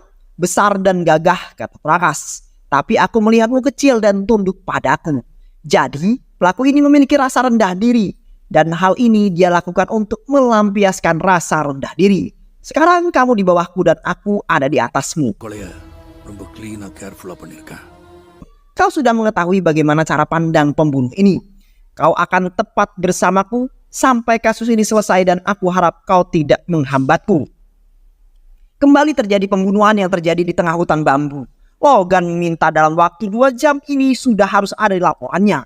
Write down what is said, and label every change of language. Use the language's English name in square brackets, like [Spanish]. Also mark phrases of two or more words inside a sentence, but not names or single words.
[Indonesian] Besar dan gagah, kata Prakas. Tapi aku melihatmu kecil dan tunduk padaku. Jadi, pelaku ini memiliki rasa rendah diri. Dan hal ini dia lakukan untuk melampiaskan rasa rendah diri. Sekarang kamu di bawahku dan aku ada di atasmu. [Tamil] ரொம்ப clean-ஆ careful-ஆ பண்ணிருக்கேன். [Indonesian] Kau sudah mengetahui bagaimana cara pandang pembunuh ini. Kau akan tepat bersamaku sampai kasus ini selesai dan aku harap kau tidak menghambatku. Kembali terjadi pembunuhan yang terjadi di tengah hutan bambu. Logan minta dalam waktu 2 jam ini sudah harus ada di laporannya.